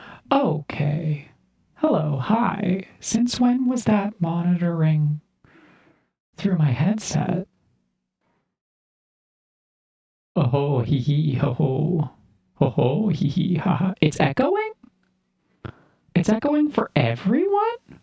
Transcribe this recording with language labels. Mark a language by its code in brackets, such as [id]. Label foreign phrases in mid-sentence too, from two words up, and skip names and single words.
[en] Okay. Hello, hi. Since when was that monitoring through my headset? Oh ho, hee hee, ho ho. Ho ho, hee hee, ha ha. It's echoing? It's echoing for everyone?